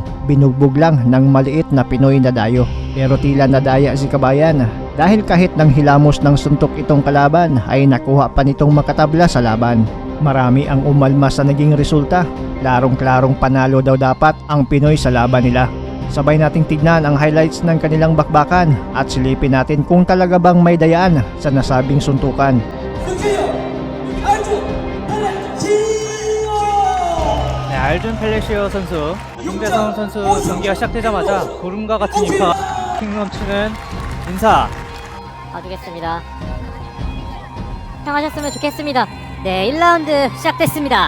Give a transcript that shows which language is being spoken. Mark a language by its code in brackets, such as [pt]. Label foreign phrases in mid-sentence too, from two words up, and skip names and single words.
[tl] Binugbog lang ng maliit na Pinoy na dayo. Pero tila nadaya si Kabayan dahil kahit nang hilamos ng suntok itong kalaban ay nakuha pa nitong makatabla sa laban. Marami ang umalma sa naging resulta. Klarong-klarong panalo daw dapat ang Pinoy sa laban nila. Sabay nating tignan ang highlights ng kanilang bakbakan at silipin natin kung talaga bang may dayaan sa nasabing suntukan. [ko] 네, 알준 펠레시오 선수, 홍대성 선수 경기가 시작되자마자 구름과 같은 인파가 넘치는 인사. 봐주겠습니다. 평하셨으면 좋겠습니다. 네, 1라운드 시작됐습니다.